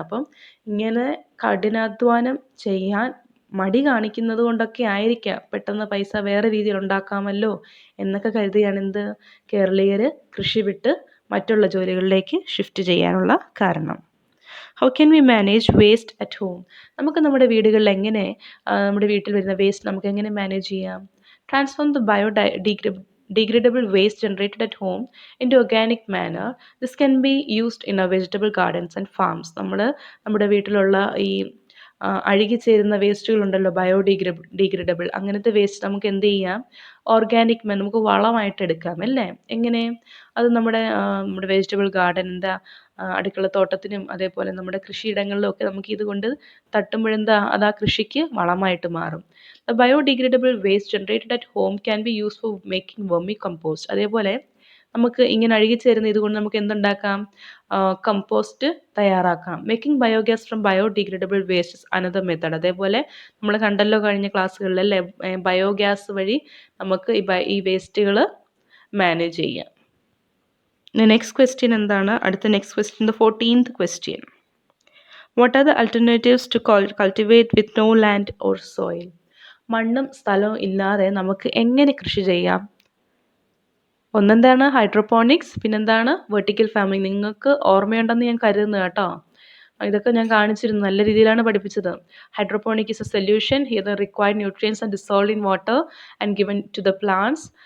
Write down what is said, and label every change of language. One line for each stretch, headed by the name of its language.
Malayalam: അപ്പം ഇങ്ങനെ കഠിനാധ്വാനം ചെയ്യാൻ മടി കാണിക്കുന്നത് കൊണ്ടൊക്കെ ആയിരിക്കാം പെട്ടെന്ന് പൈസ വേറെ രീതിയിൽ ഉണ്ടാക്കാമല്ലോ എന്നൊക്കെ കരുതിയാണ് എന്ത് കേരളീയർ കൃഷി വിട്ട് മറ്റുള്ള ജോലികളിലേക്ക് ഷിഫ്റ്റ് ചെയ്യാനുള്ള കാരണം.
English: How can we manage waste at home?
Malayalam: നമുക്ക് നമ്മുടെ വീടുകളിൽ എങ്ങനെ നമ്മുടെ വീട്ടിൽ വരുന്ന വേസ്റ്റ് നമുക്ക് എങ്ങനെ മാനേജ് ചെയ്യാം?
English: Transform the degradable waste generated at home into organic manner. This can be used in our vegetable gardens and farms.
Malayalam: നമ്മൾ നമ്മുടെ വീട്ടിലുള്ള ഈ അഴുകിച്ചേരുന്ന വേസ്റ്റുകളുണ്ടല്ലോ, ഡീഗ്രേഡബിൾ അങ്ങനത്തെ വേസ്റ്റ് നമുക്ക് എന്ത് ചെയ്യാം, ഓർഗാനിക് നമുക്ക് വളമായിട്ട് എടുക്കാം അല്ലേ? എങ്ങനെ? അത് നമ്മുടെ വെജിറ്റബിൾ ഗാർഡൻ എന്താ അടുക്കളത്തോട്ടത്തിനും അതേപോലെ നമ്മുടെ കൃഷിയിടങ്ങളിലും ഒക്കെ നമുക്ക് ഇതുകൊണ്ട് തട്ടുമ്പോഴെന്താ അത് ആ കൃഷിക്ക് വളമായിട്ട് മാറും.
English: The biodegradable waste generated at home can be used for making vermicompost.
Malayalam: അതേപോലെ നമുക്ക് ഇങ്ങനെ അഴുകിച്ചേരുന്ന ഇതുകൊണ്ട് നമുക്ക് എന്തുണ്ടാക്കാം, കമ്പോസ്റ്റ് തയ്യാറാക്കാം.
English: Making biogas from biodegradable waste is another method.
Malayalam: അതേപോലെ നമ്മൾ കണ്ടല്ലോ കഴിഞ്ഞ ക്ലാസ്സുകളിൽ അല്ലേ, ബയോഗ്യാസ് വഴി നമുക്ക് ഈ വേസ്റ്റുകൾ മാനേജ് ചെയ്യാം. നെക്സ്റ്റ് ക്വസ്റ്റ്യൻ എന്താണ്? അടുത്ത next question,
English: The 14th question. What are the alternatives to cultivate with no land or soil?
Malayalam: മണ്ണും സ്ഥലവും ഇല്ലാതെ നമുക്ക് എങ്ങനെ കൃഷി ചെയ്യാം? ഒന്നെന്താണ് ഹൈഡ്രോപോണിക്സ്, പിന്നെന്താണ് വെർട്ടിക്കൽ ഫാമിംഗ്. നിങ്ങൾക്ക് ഓർമ്മയുണ്ടെന്ന് ഞാൻ കരുതുന്നു കേട്ടോ. ഇതൊക്കെ ഞാൻ കാണിച്ചിരുന്നു, നല്ല രീതിയിലാണ് പഠിപ്പിച്ചത്.
English: Hydroponic is a solution here the required nutrients and dissolve in water and given to the plants.